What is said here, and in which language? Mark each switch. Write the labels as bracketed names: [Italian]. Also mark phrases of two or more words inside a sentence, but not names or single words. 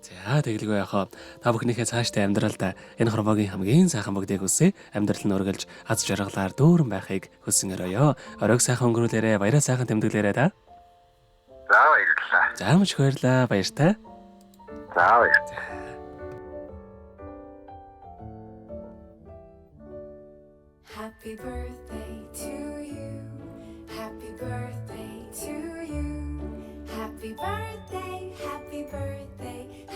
[Mongolian] За тэгэлгүй яхаа та бүхнийхээ цаашдаа амьдралдаа энэ хорвоогийн хамгийн сайхан бүгдийг хүсье. Амьдрал нь үргэлж аз жаргалаар дүүрэн байхыг хүсэн өрөөё. Оройг сайхан өнгөрүүлээрэ, баяраа сайхан тэмдэглээрэ та. За баярлалаа. За маш их баярлалаа. Баяртай. За баярлалаа. [English] Happy birthday to you. Happy birthday to you. Happy birthday, happy birthday,